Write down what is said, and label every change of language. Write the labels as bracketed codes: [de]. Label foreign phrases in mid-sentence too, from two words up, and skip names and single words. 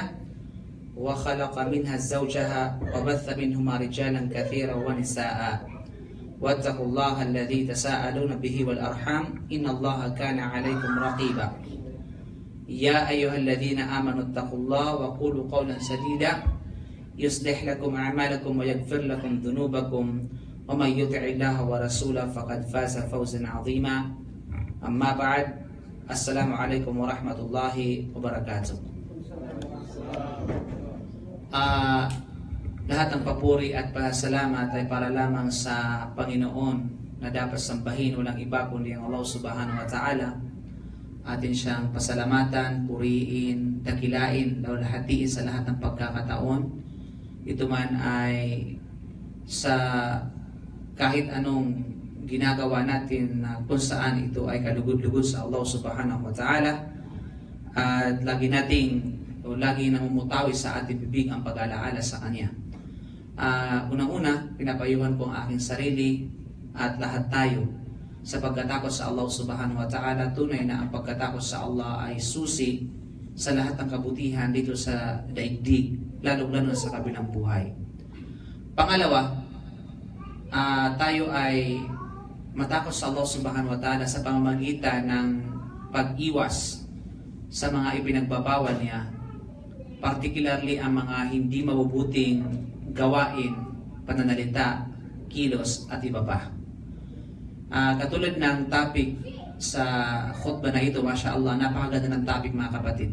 [ar] وخلق منها زوجها وبث منهما رجالا كثيرا ونساء واتقوا الله الذي تساءلون به والأرحام إن الله كان عليكم رقيبا يا أيها الذين آمنوا اتقوا الله وقولوا قولا سديدا يصلح لكم أعمالكم ويغفر لكم ذنوبكم ومن يطع الله ورسوله فقد فاز فوزا عظيما أما بعد السلام عليكم ورحمة الله وبركاته. [tl] Lahat ng papuri at pasalamat ay para lamang sa Panginoon na dapat sambahin, walang iba kundi ang [ar] الله سبحانه وتعالى. [tl] Atin siyang pasalamatan, puriin, dakilain, hatiin sa lahat ng pagkakataon. Ito man ay sa kahit anong ginagawa natin na kung saan ito ay kalugod-lugod sa [ar] الله سبحانه وتعالى, [tl] at lagi namumutawi sa ating bibig ang pag-alaala sa Kanya. Unang-una, pinapayuhan ko ang aking sarili at lahat tayo sa pagkatakot sa [ar] الله سبحانه وتعالى. [tl] Tunay na ang pagkatakot sa Allah ay susi sa lahat ng kabutihan dito sa daigdig, lalo-lalo sa kabilang buhay. Pangalawa, tayo ay matakot sa [ar] الله سبحانه وتعالى [tl] sa pamamagitan ng pag-iwas sa mga ipinagbabawal niya, particularly ang mga hindi mabubuting gawain, pananalita, kilos at iba pa. Katulad ng topic sa khutbah na ito, [ar] ما شاء الله, [tl] napakaganda ng topic mga kapatid.